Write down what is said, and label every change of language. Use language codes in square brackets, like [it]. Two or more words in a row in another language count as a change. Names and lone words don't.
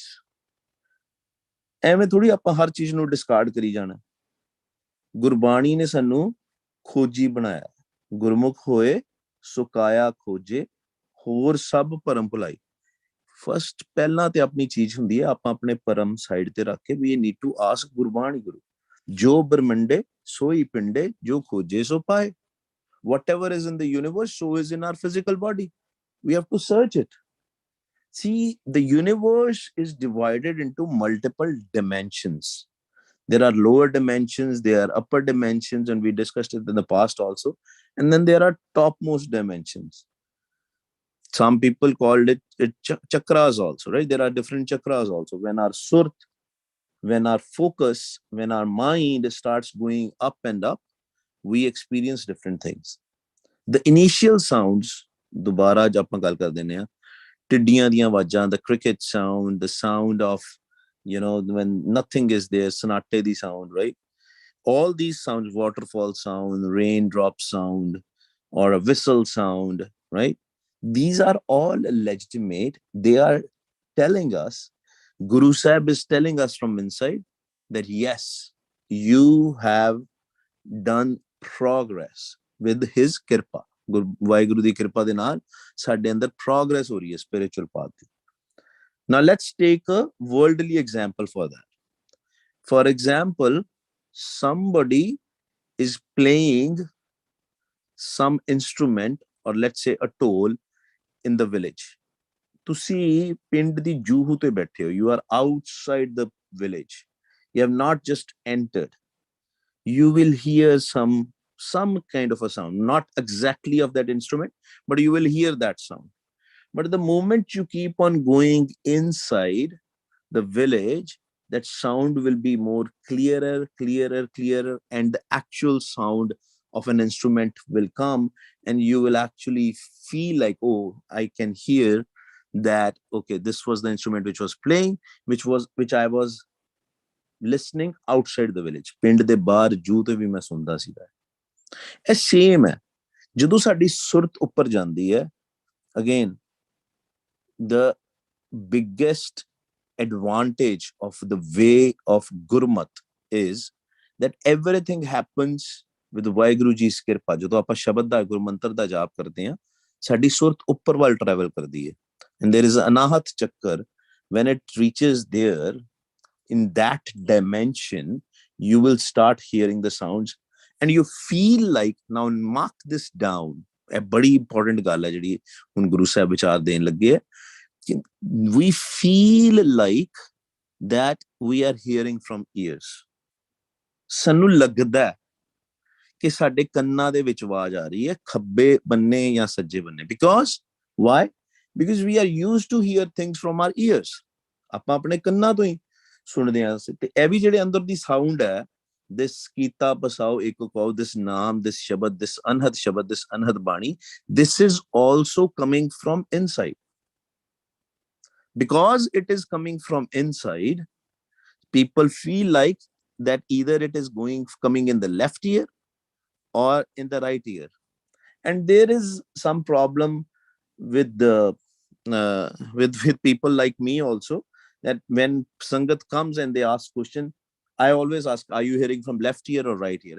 [pa] ਐਵੇਂ ਥੋੜੀ ਆਪਾਂ ਹਰ ਚੀਜ਼ ਨੂੰ ਡਿਸਕਾਰਡ ਕਰੀ ਜਾਣਾ। ਗੁਰਬਾਣੀ ਨੇ ਸਾਨੂੰ ਖੋਜੀ ਬਣਾਇਆ, ਗੁਰਮੁਖ ਹੋਏ ਸੁਕਾਇਆ ਖੋਜੇ, ਹੋਰ ਸਭ ਭਰਮ ਭੁਲਾਈ। ਫਸਟ ਪਹਿਲਾਂ ਤੇ ਆਪਣੀ ਚੀਜ਼ ਹੁੰਦੀ ਹੈ, ਆਪਾਂ ਆਪਣੇ ਪਰਮ ਸਾਈਡ ਤੇ ਰੱਖ ਕੇ ਵੀ [en] need to ask [pa] ਗੁਰਬਾਣੀ ਗੁਰੂ, ਜੋ ਬ੍ਰਹਮੰਡੇ ਸੋਈ ਪਿੰਡੇ, ਜੋ ਖੋਜੇ ਸੋ ਪਾਏ। [en] Whatever is in the universe, so is in our physical body. We have to search it. See, the universe is divided into multiple dimensions. There are lower dimensions, there are upper dimensions, and we discussed it in the past also. And then there are topmost dimensions. Some people called it chakras also, right? There are different chakras also. When our surt, when our focus, when our mind starts going up and up, we experience different things. The initial sounds, [pa] ਦੁਬਾਰਾ ਅੱਜ ਆਪਾਂ ਗੱਲ ਕਰ ਦਿੰਦੇ ਹਾਂ, ਟਿੱਡੀਆਂ ਦੀਆਂ ਆਵਾਜ਼ਾਂ, [en] the cricket sound, the sound of, when nothing is there, [pa] ਸਨਾਟੇ ਦੀ sound, right? [en] All these sounds, waterfall sound, raindrop sound, or a whistle sound, right? These are all legitimate. They are telling us, Guru Sahib is telling us from inside that yes, you have done progress with his kirpa. [pa] ਵਾਹਿਗੁਰੂ ਦੀ ਕਿਰਪਾ ਦੇ ਨਾਲ ਸਾਡੇ ਅੰਦਰ progress ਹੋ ਰਹੀ ਹੈ [en] spiritual path [pa] ਦੀ. [en] Now let's take a worldly example for that. For example, somebody is playing some instrument, or let's say a toll, in the village. [pa] ਤੁਸੀਂ ਪਿੰਡ ਦੀ ਜੂਹੂ ਤੇ ਬੈਠੇ ਹੋ. [en] You are outside the village. You have not just entered. You will hear some kind of a sound, not exactly of that instrument, but you will hear that sound. But the moment you keep on going inside the village, that sound will be more clearer, and the actual sound of an instrument will come, and you will actually feel like, oh, I can hear that, okay, this was the instrument which was playing, which I was listening outside the village. [pa] ਪਿੰਡ ਦੇ ਬਾਹਰ ਜੂ ਤੇ ਵੀ ਮੈਂ ਸੁਣਦਾ ਸੀਗਾ. ਇਹ ਸੇਮ ਹੈ ਜਦੋਂ ਸਾਡੀ ਸੁਰਤ ਉੱਪਰ ਜਾਂਦੀ ਹੈ. [en] Again, the biggest advantage of the way of Gurmat is that everything happens with [pa] ਵਾਹਿਗੁਰੂ ਜੀ ਦੀ ਕਿਰਪਾ. ਜਦੋਂ ਆਪਾਂ ਸ਼ਬਦ ਦਾ ਗੁਰਮੰਤਰ ਦਾ ਜਾਪ ਕਰਦੇ ਹਾਂ, ਸਾਡੀ ਸੁਰਤ ਉੱਪਰ ਵੱਲ ਟਰੈਵਲ ਕਰਦੀ ਹੈ. [en] And there is an [pa] ਅਨਹਦ ਚੱਕਰ. [en] When it reaches there, in that dimension, you will start hearing the sounds, and you feel like, now mark this down, a badi important [pa] ਗੱਲ ਹੈ ਜਿਹੜੀ ਹੁਣ ਗੁਰੂ ਸਾਹਿਬ ਵਿਚਾਰ ਦੇਣ ਲੱਗੇ ਹੈ. [en] We feel like that we are hearing from ears. [pa] ਸਾਨੂੰ ਲੱਗਦਾ ਕਿ ਸਾਡੇ ਕੰਨਾਂ ਦੇ ਵਿੱਚ ਆਵਾਜ਼ ਆ ਰਹੀ ਹੈ, ਖੱਬੇ ਬੰਨੇ ਜਾਂ ਸੱਜੇ ਬੰਨੇ. [en] Because why? Because we are used to hear things from our ears. [pa] ਆਪਾਂ ਆਪਣੇ ਕੰਨਾਂ ਤੋਂ ਹੀ ਸੁਣਦੇ ਹਾਂ. ਤੇ ਇਹ ਵੀ ਜਿਹੜੇ ਅੰਦਰ ਦੀ ਸਾਊਂਡ ਹੈ, this ਕੀਤਾ ਬਸਾਓ ਇੱਕ ਕਹੋ, this ਨਾਮ, this ਸ਼ਬਦ, this ਅਨਹਦ ਸ਼ਬਦ, this ਅਨਹਦ ਬਾਣੀ, [en] this is also coming from inside. Because it is coming from inside, people feel like that either it is coming in the left ear or in the right ear. And there is some problem with the with people like me also, that when Sangat comes and they ask question, I always ask, are you hearing from left ear or right ear?